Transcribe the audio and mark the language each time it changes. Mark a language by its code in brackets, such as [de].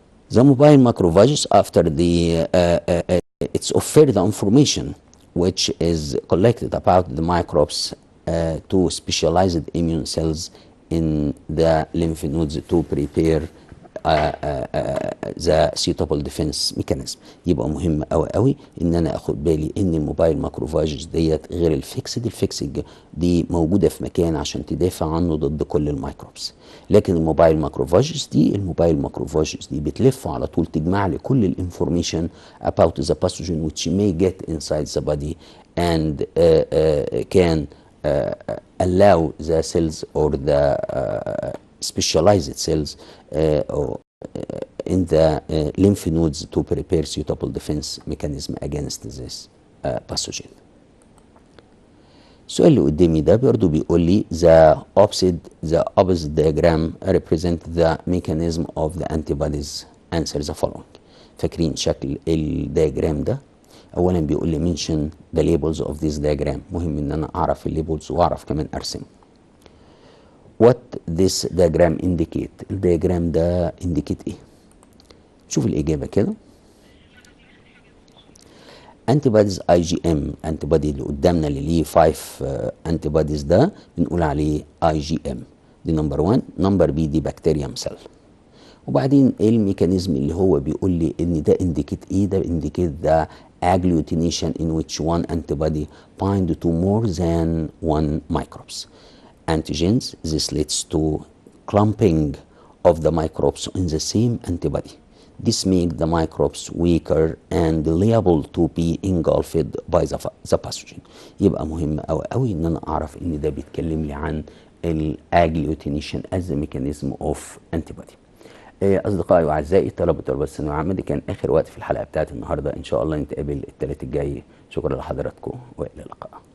[en] The mobile macrophages, after it's of further information which is collected about the microbes to specialized immune cells in the lymph nodes to prepare the suitable defense mechanism. [ar] يبقى مهم قوي قوي ان انا اخد بالي ان الموبايل ماكروفاجز ديت غير الفيكسد دي موجوده في مكان عشان تدافع عنه ضد كل الميكروبس، لكن الموبايل ماكروفاجز دي بتلف على طول تجمع لي كل الانفورميشن [en] about the pathogen which may get inside the body and can allow the cells or the specialized cells in the lymph nodes to prepare suitable defense mechanism against this pathogen. [ar] السؤال اللي قدامي ده برضه بيقول لي [en] the opposite diagram represent the mechanism of the antibodies. Answer the following. [ar] فاكرين شكل الدياجرام ده؟ اولا بيقول لي [en] mention the labels of this diagram. [ar] مهم ان انا اعرف الليبلز واعرف كمان ارسم. [en] What this diagram indicate. [ar] الدياجرام ده indicate ايه؟ شوف الإجابة كده. antibodies IgM antibody اللي قدامنا اللي ليه 5 antibodies ده بنقول عليه IgM. دي نمبر 1. نمبر بي دي بكتيريوم سيل. وبعدين ايه الميكانيزم اللي هو بيقول لي ان ده [en] indicate ايه؟ ده indicate the agglutination in which one antibody bind to more than one microbes. Antigens, this leads to clumping of the microbes in the same antibody. This makes the microbes weaker and liable to be engulfed by the pathogen. [ar] يبقى مهم أوي أوي إن أنا أعرف إن ده بيتكلم لي عن [en] agglutination as a mechanism of antibody. [ar] أصدقائي وأعزائي طلبة الثانوية العامة، دي كان آخر وقت في الحلقة بتاعت النهاردة. إن شاء الله نتقابل الثلاث الجاي. شكرا لحضراتكم وإلى اللقاء.